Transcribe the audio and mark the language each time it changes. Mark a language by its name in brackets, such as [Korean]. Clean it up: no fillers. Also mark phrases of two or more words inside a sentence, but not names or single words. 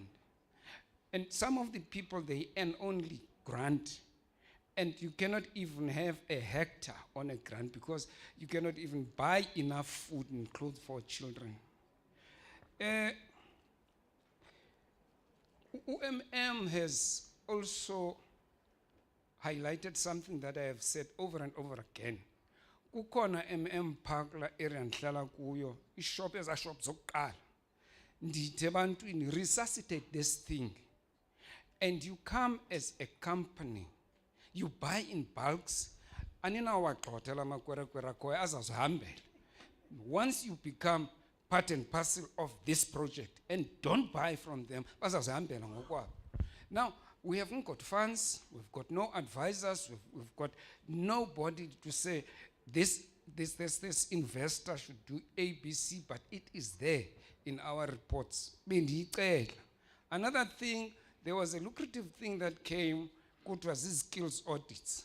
[English] And some of the people, they earn only grant, and you cannot even have a hectare on a grant because you cannot even buy enough food and clothes for children. UMM has also highlighted something that I have said over and over again. [Xhosa] Kukhona MM Park la area ndihlala kuyo, ishop eza shop zokuqala. Ndithe bantwini [English] resuscitate this thing. And you come as a company, you buy in bulks, [Xhosa] aninawaxothela amakwerekwere akhoyo azazihambela. [English] Once you become part and parcel of this project and don't buy from them, [Xhosa] bazazihambela ngokwabo. [English] Now, we haven't got funds, we've got no advisors, we've got nobody to say this investor should do ABC, but it is there in our reports. [Xhosa] Bendiyicela. [English] Another thing, there was a lucrative thing that came, which was these skills audits.